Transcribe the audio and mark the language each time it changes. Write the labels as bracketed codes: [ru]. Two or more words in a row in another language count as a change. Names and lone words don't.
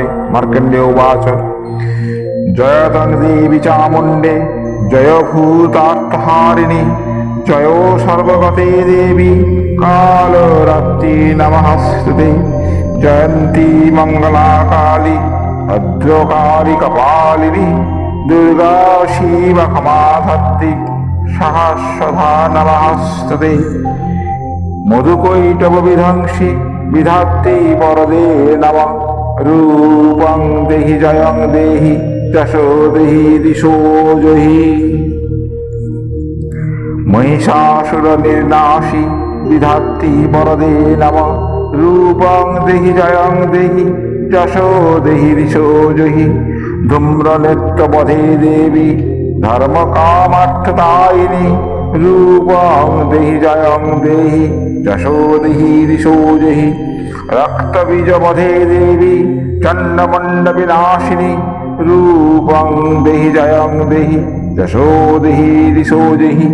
[sa] মার্কণ্ডেয় উবাচ জয়তং দেবী চামুণ্ডে জয় ভূতার্থহারিণী জয় সর্বগতে দেবী কালরাত্রি নমস্তুতে। জয়ন্তী মঙ্গলা কালী ভদ্রকালী কপালিনী দুর্গা শিবা ক্ষমাধাত্রী সহস্রধা নমস্তুতে। মধুকৈটব বিধ্বংসী বিধাত্রী বরদে নমঃ। রূপং দেহি জয়ং দেহি যশো দেহি দিশো জহি। মহিষাসুর নির্নাশী বিধাত্রী বরদে নমঃ। রূপং দেহি জয়ং দেহি যশো দেহি দিশো জহি। ধূম্রনেত্রবধে দেবী ধর্ম কামার্থদায়িনী রূপং দেহি জয়ং দেহি যশো দেহি দিশো জহি। রক্তবীজবধে দেবী চণ্ডমণ্ড বিনাশিনী রূপং দেহি জয়ং দেহি যশো দেহি দিশো জহি।